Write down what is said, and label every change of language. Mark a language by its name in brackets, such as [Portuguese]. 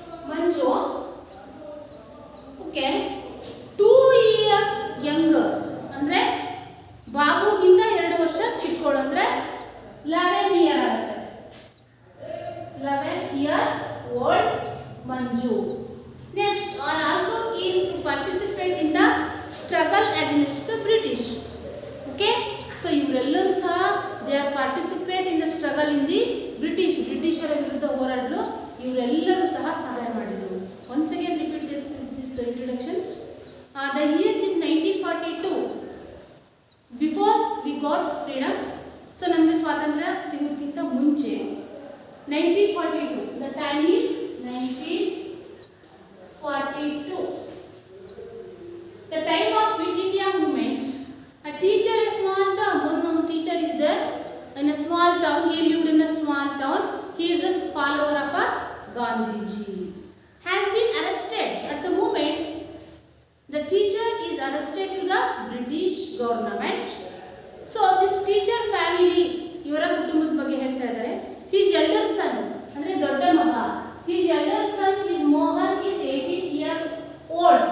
[Kannada] Manju, [English] okay, 2 years younger [Kannada] ಅಂದ್ರೆ ಬಾಬುಗಿಂತ 2 ವರ್ಷ ಚಿಕ್ಕವಳು ಅಂದ್ರೆ 11 year ಆಗುತ್ತೆ. [English] 11-year-old Manju. Next, are also keen to participate in the struggle against the British. Okay, so [Kannada] ಇವರೆಲ್ಲರೂ ಸಹ [English] they are participate in the struggle in the British. [Kannada] ಬ್ರಿಟಿಷರ ವಿರುದ್ಧ ಹೋರಾಡಲು ಇವರೆಲ್ಲರೂ ಸಹ ಸಹಾಯ ಮಾಡಿದರು. [English] Once again repeat this introductions. The year is 1942. Before we got freedom. So [Kannada] ನಮಗೆ ಸ್ವಾತಂತ್ರ್ಯ ಸಿಗೋದಕ್ಕಿಂತ ಮುಂಚೆ 1942. [English] The time is 1942. The time of Quit India movement. A teacher, a small town. One teacher is there in a small town. He lived in a small town. He is a follower of a Gandhiji. Has been arrested. At the moment, the teacher is arrested to the British government. So this teacher family, [Kannada] ಇವರ ಕುಟುಂಬದ ಬಗ್ಗೆ ಹೇಳ್ತಾ ಇದ್ದಾರೆ. [English] His elder son, [Kannada] ಅಂದ್ರೆ ದೊಡ್ಡ ಮಗ. [English] His elder son is Mohan, is 18-year-old.